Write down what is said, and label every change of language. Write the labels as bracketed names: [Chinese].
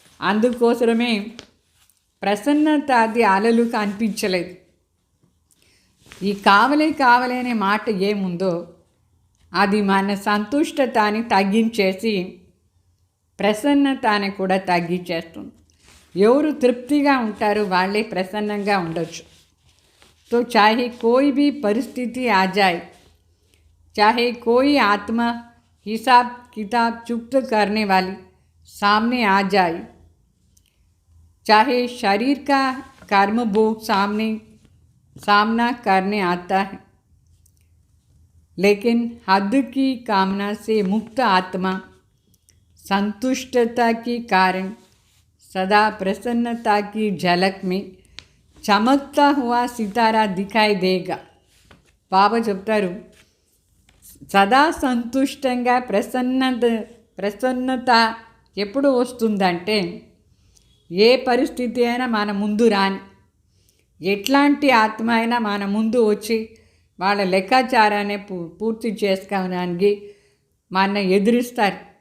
[Telugu] అందుకోసమే ప్రసన్నత అది అలలు కనిపించలేదు. ఈ కావలే కావలే అనే మాట ఏముందో అది మన సంతుష్టతని తగ్గించేసి ప్రసన్నతని కూడా తగ్గించేస్తుంది. ఎవరు తృప్తిగా ఉంటారో వాళ్ళే ప్రసన్నంగా ఉండొచ్చు. [Hindi] तो चाहे कोई भी परिस्थिति आ जाए, चाहे कोई आत्मा हिसाब किताब चुक्त करने वाली सामने आ जाए, चाहे शरीर का कर्म भोग सामना करने आता है, लेकिन हद की कामना से मुक्त आत्मा संतुष्टता के कारण सदा प्रसन्नता की झलक में చమక్తా హువా సితారా దిఖాయి దేగా. [Telugu] బాబా చెప్తారు, సదా సంతుష్టంగా ప్రసన్నత ఎప్పుడు వస్తుందంటే ఏ పరిస్థితి అయినా మన ముందు రాని, ఎట్లాంటి ఆత్మ అయినా మన ముందు వచ్చి వాళ్ళ లెక్కాచారాన్ని పూర్తి చేసుకోవడానికి మన ఎదురిస్తారు.